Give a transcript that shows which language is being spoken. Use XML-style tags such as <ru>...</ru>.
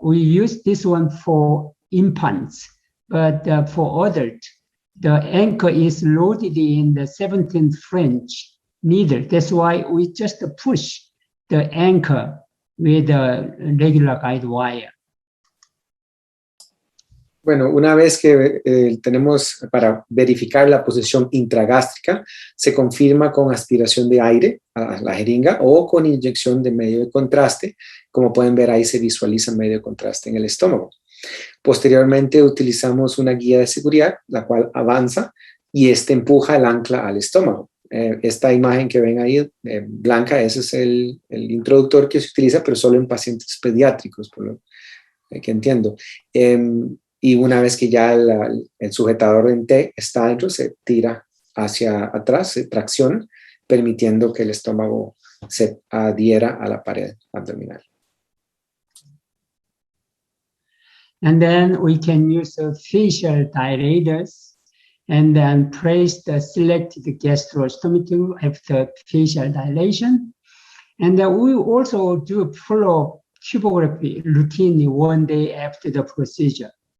<en>We use this one for infants, but for adults, the anchor is loaded in the 17th French needle. That's why we just push the anchor with a regular guide wire.</en> <es>Bueno, una vez que tenemos para verificar la posición intragástrica, se confirma con aspiración de aire a la jeringa o con inyección de medio de contraste. Como pueden ver, ahí se visualiza medio de contraste en el estómago. Posteriormente utilizamos una guía de seguridad, la cual avanza y empuja el ancla al estómago. Esta imagen que ven ahí, blanca, ese es el introductor que se utiliza, pero solo en pacientes pediátricos, por lo que entiendo. Y una vez que ya el sujetador en T está dentro, se tira hacia atrás, se tracciona, permitiendo que el estómago se adhiera a la pared abdominal.</es> <en>And then we can use facial dilators and then place the selected gastrostomy tube after facial dilation. And then we also do follow tubography routine 1 day after the procedure.</en>